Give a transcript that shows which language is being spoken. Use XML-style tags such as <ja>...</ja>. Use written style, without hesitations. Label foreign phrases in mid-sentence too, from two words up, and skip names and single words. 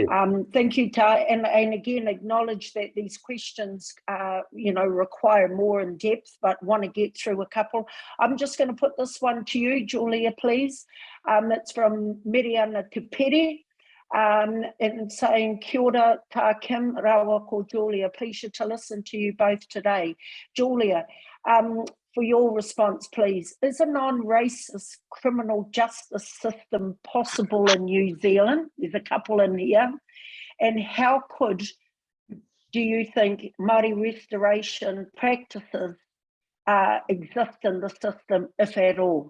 <en>Thank you, Ta, and again acknowledge that these questions, you know, require more in depth, but want to get through a couple. I'm just going to put this one to you, Julia, please. It's from Miriana Tupere, and saying,</en> <mi>kia ora, Ta Kim, rawa ko Julia.</mi> <en>Pleasure to listen to you both today. Julia, for your response, please. Is a non-racist criminal justice system possible in New Zealand? There's a couple in here. And how do you think Māori restoration practices exist in the system, if at all?</en>